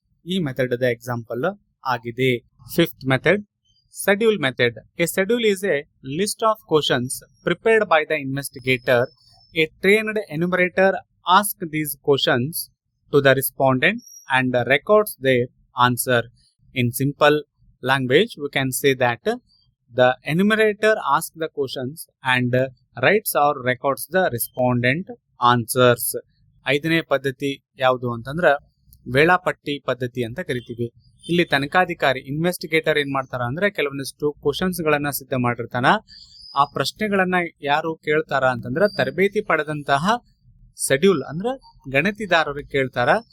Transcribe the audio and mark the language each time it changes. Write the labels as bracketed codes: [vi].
[kn] ಈ method the example ಆಗಿದೆ. [en] Fifth method, schedule method. A schedule is a list of questions prepared by the investigator. A trained enumerator ask these questions to the respondent and records their answer. In simple language, we can say that the enumerator asks the questions and writes or records the respondent answers. [kn] ಐದನೇ ಪದ್ಧತಿ ಯಾವುದು ಅಂತಂದ್ರ ವೇಳಾಪಟ್ಟಿ ಪದ್ಧತಿ ಅಂತ ಕರಿತೀವಿ. ಇಲ್ಲಿ ತನಿಖಾಧಿಕಾರಿ investigator ಏನ್ ಮಾಡ್ತಾರ ಅಂದ್ರೆ ಕೆಲವೊಂದಿಷ್ಟು ಕ್ವಶನ್ಸ್ ಗಳನ್ನ ಸಿದ್ಧ ಮಾಡಿರ್ತಾನ. ಆ ಪ್ರಶ್ನೆಗಳನ್ನ ಯಾರು ಕೇಳ್ತಾರ ಅಂತಂದ್ರ ತರಬೇತಿ ಪಡೆದಂತಹ ಶೆಡ್ಯೂಲ್ ಅಂದ್ರ ಗಣತಿದಾರರು ಕೇಳ್ತಾರ.